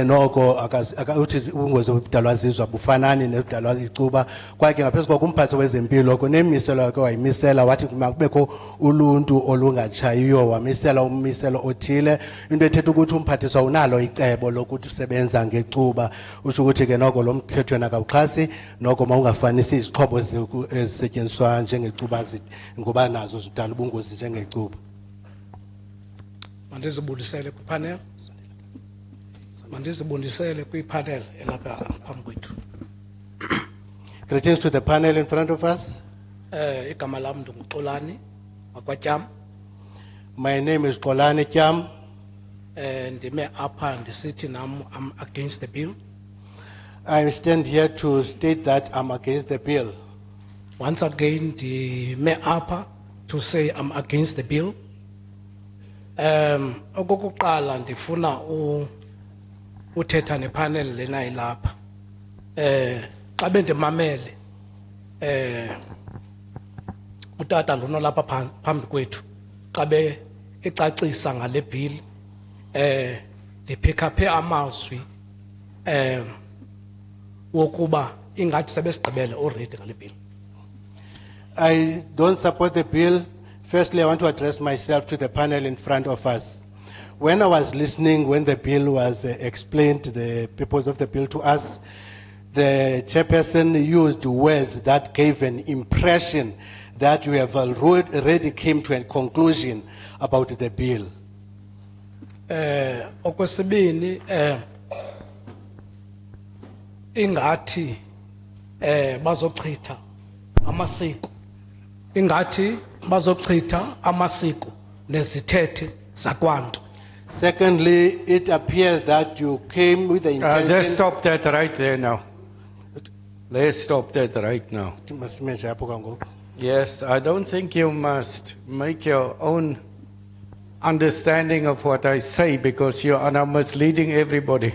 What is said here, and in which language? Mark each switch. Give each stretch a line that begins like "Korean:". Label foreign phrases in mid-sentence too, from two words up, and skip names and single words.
Xhosa: noko uthi ubungozi obudalwa zizwa bufanani nebudalwa icuba kwaye ke ngaphezu koko umphathi wezempilo kunemiselo yakhe wayimisela wathi makubekho uluntu olungatshayiyo wamisela ummiselo othile into ethetha ukuthi umphathiswa unalo icebo lokuthi usebenza ngecuba utsho ukuthi ke noko lo mthethweni akawuxhasi noko mawungafanisi izixhobo ezisetyenziswa njengecuba ngoba nazo zidala ubungozi njengecuba. Mandizibulisele kupanel. Mandizibundisele kwi-panel elapha phambi kwethu.
English: Greetings to the panel in front of us.
Xhosa: Igama lam ndinguXolani wakwaTyam.
English: My name is Xolani Tyam.
Xhosa: Ndime apha ndisithi nam
English: I'm against the bill. I stand here to state that I'm against the bill. Once again
Xhosa: ndime apha
English: to say I'm against the bill.
Xhosa: Okokuqala ndifuna uthetha nepanel lena ilapha xa bendimamele utata lona lapha phambi kwethu xa be ecacisa ngale bill ndiphikaphe amazwi wokuba ingathi sebesigqibele already ngale bill.
English: I don't support the bill. Firstly, I want to address myself to the panel in front of us. When I was listening, when the bill was explained, the purpose of the bill to us, the chairperson used words that gave an impression that we have already came to a conclusion about the bill.
Xhosa: Okwesibini ingathi bazochitha amasiko ingathi bazochitha amasiko nezithethe zakwantu.
English: Secondly, it appears that you came with the intention. Just stop that right there now. Let's stop that right now. Yes, I don't think you must make your own understanding of what I say because you are now misleading everybody.